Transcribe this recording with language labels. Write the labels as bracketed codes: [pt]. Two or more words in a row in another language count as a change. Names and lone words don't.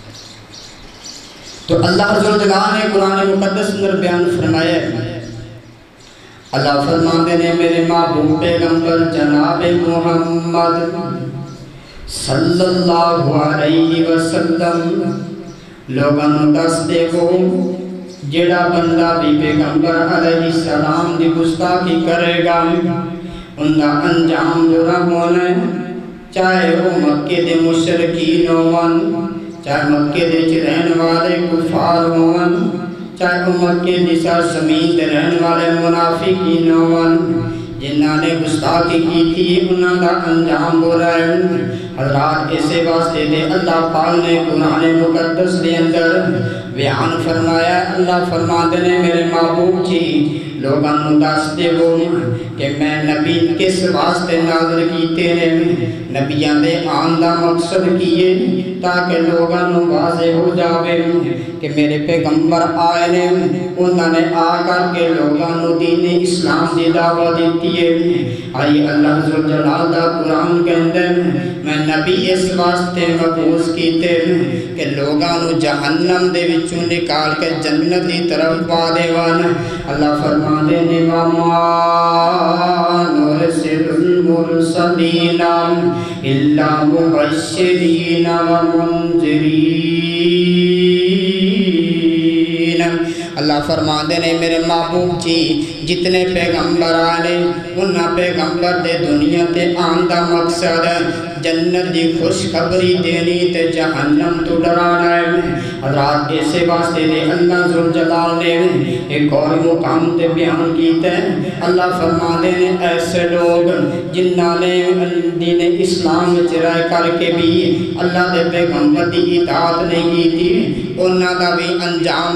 [pa] تو اللہ عز و جل نے قرآن مقدس اندر بیان فرمایا ہے، اللہ فرماندے نے میرے محبوب پیغمبر جناب محمد [ar] صلی اللہ علیہ وسلم [pa] لوگاں دس دے گو جڑا بندہ بھی پیغمبر [ar] علیہ السلام [pa] دی گستاخی کرے گا [ur] ان کا [pa] انجام برا ہونا ہے، چاہے وہ مکے دے مشرکین ہون، چاہے مکے دے رہن والے کفار ہون، چاہے مکے دی سرزمین تے رہن والے منافقین ہون جنہاں نے گستاخی کی تھی انہاں دا انجام برا ہے حضرات اسے واسطے دے اللہ پاک نے قرآن مقدس دے اندر بیان فرمایا اللہ فرماتے نے میرے محبوب جی لوگاں نوں دس دے ہو کہ میں نبی کس واسطے نازل کیتے نے نبیاں دے آن دا مقصد کیے تاکہ لوگاں نوں واضح ہو جاوے کہ میرے پیغمبر آئے نے انہوں نے آ کر کے لوگاں نوں دین اسلام دی دعوت دیتی ہے آئی اللہ ذوالجلال دا قرآن کے اندر میں نبی اس واسطے مبعوث کیتے کہ لوگاں نوں جہنم دے وچوں نکال کے جنت دی طرف پا دیوان اللہ فرما دے [ar] وَمَا نُرْسِلُ الْمُرْسَلِينَ إِلَّا مُبَشِّرِينَ وَمُنذِرِينَ [pa] اللہ فرما دے نے میرے محبوب جی جتنے پیغمبر آنے انہاں پیغمبر دے دنیا تے آن دا مقصد جنت دی خوشخبری دینی تے جہنم تو ڈرانا ہے حضرات اسے واسطے دے اللہ ذوالجلال نے ایک اور مقام تے بیان کیتا ہے اللہ فرما دے نے ایسے لوگ جنہاں نے دین اسلام رہ کر کے بھی اللہ دے پیغمبر دی اطاعت نہیں کی تھی انہاں دا بھی انجام